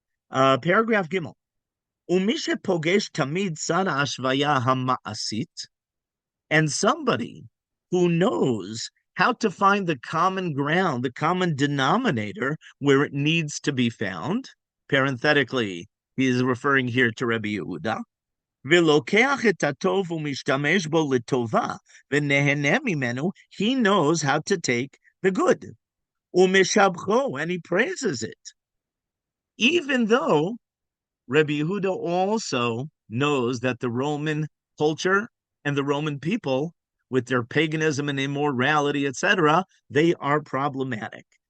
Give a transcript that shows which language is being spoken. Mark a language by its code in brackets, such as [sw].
[en] Paragraph Gimel. [he] ומי שפוגש תמיד שר ההשוויה המעשית, [en] and somebody who knows how to find the common ground, the common denominator where it needs to be found. Parenthetically, he is referring here to Rabbi Yehuda. [he] ולוקח את הטוב ומשתמש בו לטובה, ונהנה ממנו, [en] he knows how to take the good. [he] ומשבחו, [en] and he praises it. Even though Rabbi Yehuda also knows that the Roman culture and the Roman people, with their paganism and immorality, etc., they are problematic.